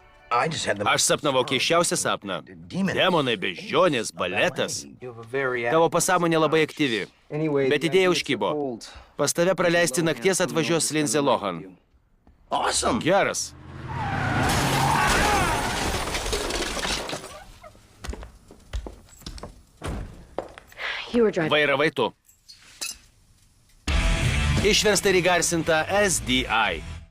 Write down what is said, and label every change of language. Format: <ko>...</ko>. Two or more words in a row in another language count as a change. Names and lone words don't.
<en>I just had the</en> <lt>Aš sapnavau keiščiausią sapną. Demonai, beždžionės, baletas. Tavo pasąmonė labai aktyvi. Bet idėja užkybo. Pas tave praleisti nakties atvažiuos Lindsay Lohan. Awesome. Geras.</lt> <en>You were driving.</en> <lt>Vairavai tu. Išversta ir įgarsinta SDI.</lt>